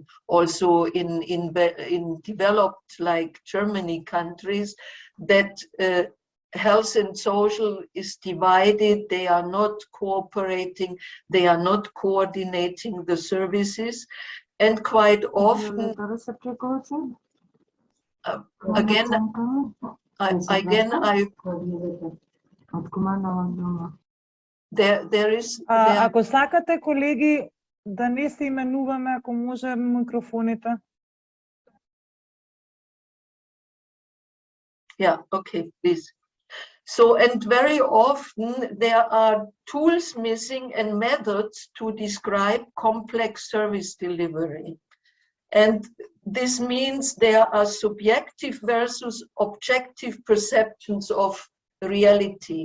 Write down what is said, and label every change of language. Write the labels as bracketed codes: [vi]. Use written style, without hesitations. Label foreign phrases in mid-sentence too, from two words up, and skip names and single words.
[en] Also in developed like Germany countries, that health and social is divided, they are not cooperating, they are not coordinating the services, and quite often, there is... [mk] Ако сакате, колеги, да не се именуваме, ако може микрофоните. [en] Yeah, okay, please. So, and very often there are tools missing and methods to describe complex service delivery. And this means there are subjective versus objective perceptions of reality.